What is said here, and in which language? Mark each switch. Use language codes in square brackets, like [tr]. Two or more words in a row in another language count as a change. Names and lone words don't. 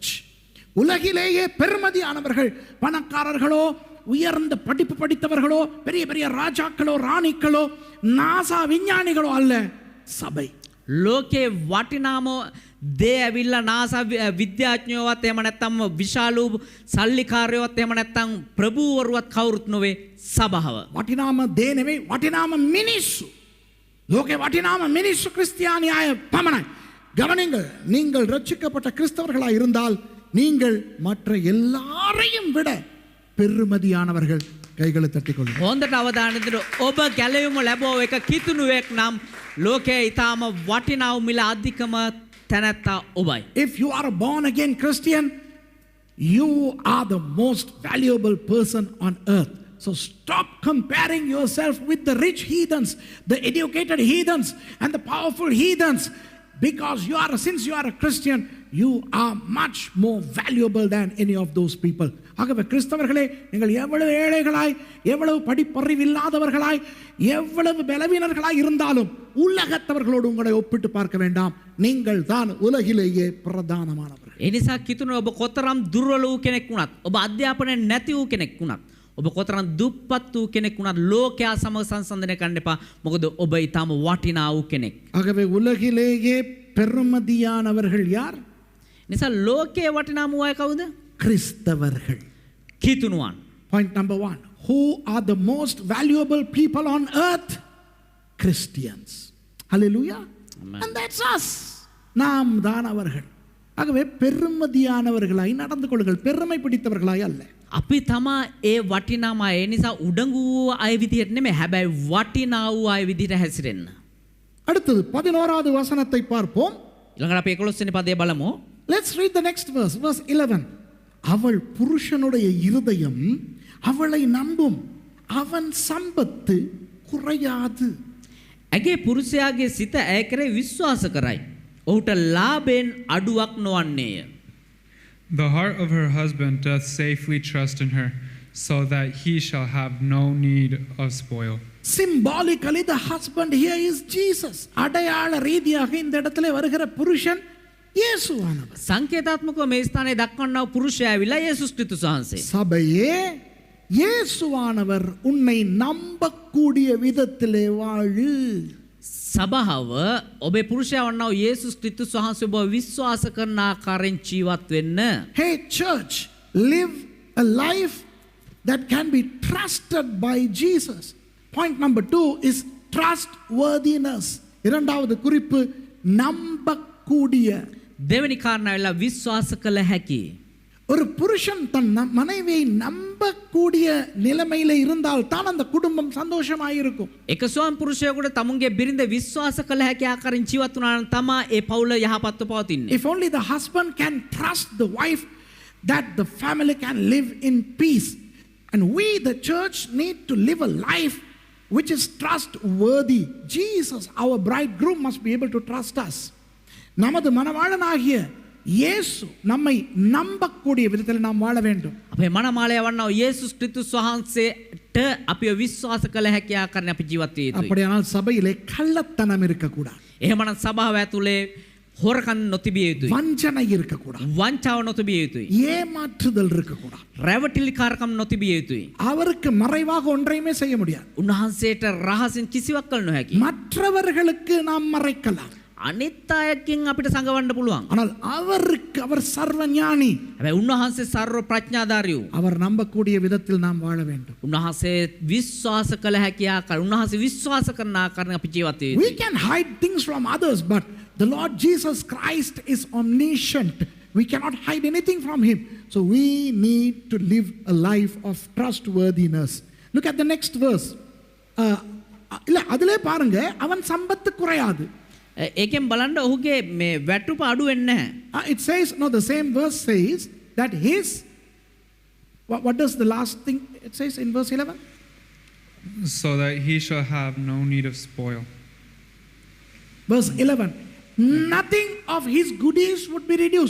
[ta] உலகிலேயே பெருமதியானவர்கள் பணக்காரர்களோ உயர்ந்த படிப்பு படித்தவர்களோ பெரிய பெரிய ராஜாக்களோ ராணிகளோ நாசா விஞ்ஞானிகளோ அல்ல, சபை. [si] ලෝකේ වටිනාම දේ ඇවිල්ලා නාසා විද්‍යාඥයෝවත් එහෙම නැත්නම් විශාලු සල්ලිකාරයෝවත් එහෙම නැත්නම් ප්‍රභූවරුවත් කවුරුත් නොවේ, සභාව. වටිනාම දේ නෙවෙයි, වටිනාම මිනිස්සු. ලෝකේ වටිනාම මිනිස්සු ක්‍රිස්තියානි අය පමණයි. [ta] கவனிங்கள், நீங்கள் ரட்சிக்கப்பட்ட கிறிஸ்தவர்களாய் இருந்தால் நீங்கள் மற்ற எல்லாரையும் விட பெருமதியானவர்கள். கைகளை தட்டிக் கொள்ளுங்கள். [si] හොඳට අවධානය දෙන්න. ඔබ ගැලවීම ලැබුව එක කිතුණුවෙක් නම් ලෝකයේ ඊටාම වටිනා වූ මිල අධිකම තැනැත්තා ඔබයි. [en] If you are a born again Christian, you are the most valuable person on earth. So stop comparing yourself with the rich heathens, the educated heathens, and the powerful heathens. Because since you are a Christian, you are much more valuable than any of those people. [ta] ஆகவே கிறிஸ்தவர்களே, நீங்கள் எவ்வளவு ஏழைகளாய், எவ்வளவு படிப்பறிவில்லாதவர்களாய், எவ்வளவு பலவீனர்களாய் இருந்தாலும் உலகத்தவர்களோடு உங்களை ஒப்பிட்டு பார்க்க வேண்டாம். நீங்கள் தான் உலகிலேயே பிரதானமானவர்கள். [si] ඒ නිසා කිතුණු ඔබ කොතරම් දුර්වල වූ කෙනෙක් වුණත්, ඔබ අධ්‍යාපනය නැති වූ කෙනෙක් වුණත්, ඔබ කොතරම් දුප්පත් වූ කෙනෙක් වුණත් ලෝකයා සමග සංසන්දනය කරන්න එපා. මොකද ඔබ ඊටාම වටිනා වූ කෙනෙක්. [ta] ஆகவே உலகிலேயே பெருமதியானவர்கள் யார்? [si] නිසා ලෝකයේ වටිනාම අය කවුද? [ta] கிறிஸ்தவர்கள். [si] කිතුණුවන්. [en] Point number 1. Who are the most valuable people on earth? Christians. Hallelujah. Amen. And that's us. [ta] நாம் தான் அவர்கள். ஆகவே பெருமதியானவர்களாய் நடந்து கொள்ளுங்கள், பெருமை பிடித்தவர்களாய் அல்ல. [si] අපි තමා ඒ වටිනාම අය. ඒ නිසා උඩඟු වූ අය විදිහට නෙමෙයි, හැබැයි වටිනා වූ අය විදිහට හැසිරෙන්න. [ta] அடுத்தது 11வது வசனத்தை பார்ப்போம். [si] ඊළඟට අපි 11 වෙනි පදය බලමු. [en] Let's read the next verse, verse 11. [ta] அவள் புருஷனுடைய இருதயம் அவளை நம்பும், அவன் சம்பத்து குறையாது. [si] ඇගේ පුරුෂයාගේ සිත ඇය කෙරෙහි විශ්වාස කරයි. ඔහුට ලාභයෙන් අඩුවක් නොවන්නේය. [en] The heart of her husband doth safely trust in her, so that he shall have no need of spoil. Symbolically, the husband here is Jesus. [ta] அடையாள ரீதியாக இந்த இடத்துல வருகிற புருஷன் இயேசுவானவர். [si] සංකේතාත්මකව මේ ස්ථානයේ දක්වන්නා වූ පුරුෂයා ඇවිල්ලා යේසුස් ක්‍රිස්තුස් වහන්සේ. [ta] சபையே இயேசுவானவர் உன்னை நம்பக்கூடிய விதத்திலே வாழு. [si] සභාව ඔබේ පුරුෂයා වන්නා වූ යේසුස් ක්‍රිස්තුස් වහන්සේ ඔබ විශ්වාස කරන ආකාරයෙන් ජීවත් වෙන්න. [en] Hey church, live a life that can be trusted by Jesus. Point number 2 is trustworthiness. [ta] இரண்டாவது குறிப்பு நம்பக்கூடிய. [si] දෙවෙනි කාරණාව ඇවිල්ලා විශ්වාස කළ හැකි. [ta] ஒரு புருஷன் தன் மனைவியை நம்பக்கூடிய நிலைமையில இருந்தால் தான் அந்த குடும்பம் சந்தோஷமாக இருக்கும். [si] එක ස්වාම පුරුෂයෙකුට තමුන්ගේ බිරිඳ විශ්වාස කළ හැකි ආකාරයෙන් ජීවත් වුණා නම් තමයි ඒ පවුල යහපත්ව පවතින්නේ. [en] If only the husband can trust the wife, that the family can live in peace. And we, the church, need to live a life which is trustworthy. Jesus, our bridegroom, must be able to trust us. [ta] நமது மணவாளனாகிய இயேசு நம்மை நம்பக்கூடிய விதத்தில் நாம் வாழ வேண்டும். [si] අපේ මනමාලය වන්නා වූ යේසුස් ක්‍රිස්තුස් වහන්සේට අපිව විශ්වාස කළ හැකි ආකාරයෙන් අපි ජීවත් විය යුතුයි. [ta] அப்படியானால் சபையிலே கள்ளத்தனம் இருக்கக்கூடாது. [si] එහෙමනම් සභාව ඇතුලේ හොරකම් නොතිබිය යුතුයි. [ta] வஞ்சனை இருக்கக்கூடாது. [si] වංචාව නොතිබිය යුතුයි. [ta] ஏமாற்றுதல் இருக்கக்கூடாது. [si] රැවටිලිකාරකම් නොතිබිය යුතුයි. [ta] அவருக்கு மறைவாக ஒன்றையுமே செய்ய முடியாது. [si] උන්වහන්සේට රහසින් කිසිවක් කළ නොහැකි. [ta] மற்றவர்களுக்கு நாம் மறைக்கலாம். [si] අනිත් අයකින් අපිට සංගවන්න පුළුවන්. [ta] ஆனால் அவருக்கு, அவர் சர்வ ஞானி. [si] හැබැයි උන්වහන්සේ සර්ව ප්‍රඥාධාරී වූ. [ta] அவர் நம்பக்கூடிய விதத்தில் நாம் வாழ வேண்டும். [si] උන්වහන්සේ විශ්වාස කළ හැකි ආකාරය, උන්වහන්සේ විශ්වාස කරන ආකාරයෙන් අපි ජීවත් වෙ [en] We [si] යුතුයි. [en] can hide things from others, but the Lord Jesus Christ is omniscient. We cannot hide anything from him. So we need to live a life of trustworthiness. Look at the next verse. [ta] இல்ல அதிலே பாருங்க, அவன் சம்பத்து குறையாது. [si] ඒකෙන් බලන්න ඔහුගේ මේ වැටුප අඩු වෙන්නේ නැහැ. [en] It says, no, the same verse says that his, what does the last thing it says in verse 11? So that he shall have no need of spoil. Verse 11. Nothing of his goodies would be reduced.